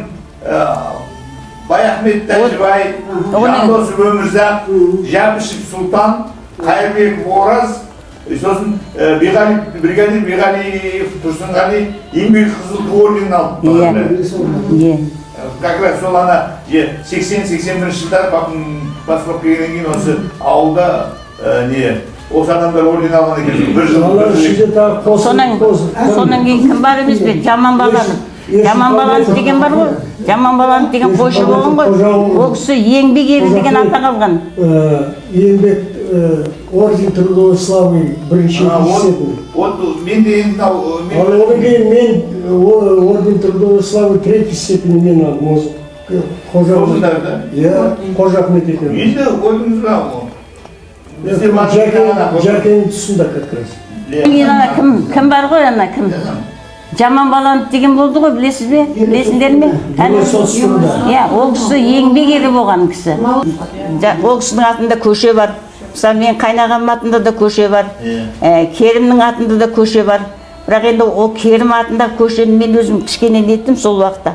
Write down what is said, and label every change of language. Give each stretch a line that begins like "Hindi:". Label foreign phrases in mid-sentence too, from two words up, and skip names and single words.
Kazakh: Баяхмет Тәжібай, Жандосов Өмірзақ, Жабышев Сұлтан, Қайырбеков Ораз, сосын бригадир Биғалиев Тұрсынғали еңбек қызыл ту орденін алды.
Russian: Как раз
Kazakh: сол ана 80-81 жылдар басылып келгеннен кейін осы ауылда осы адамдар орден алған екен. Бір жыл. Сонан кейін кім бар емес пе? Жаман Баланов деген бар ғой. Жаман Баланов деген қойшы болған ғой. Ол кісі еңбек ері деген атақ алған. Еңбек
Russian: орден трудовой славы
Kazakh: бірінші есебін. Мен де енді одан кейін мен
Russian: орден трудовой славы третий
Kazakh: степені мен алдым. Қожа Ахмет екен. Енді көрдіңіз ба? Жәкенің тұсында
Russian: как раз.
Kazakh: Кім бар ғой ана кім? Жаман Баланов деген болды ғой, білесіз бе? Білесіңдер ме? Иә, ол кісі еңбек ері болған кісі. Ол кісінің атында көше бар. Мысалы, мен қайнағамның атында да көше бар. Керімнің атында да көше бар. Бірақ енді ол Керім атында көшені мен өзім кішкене неттім сол уақытта.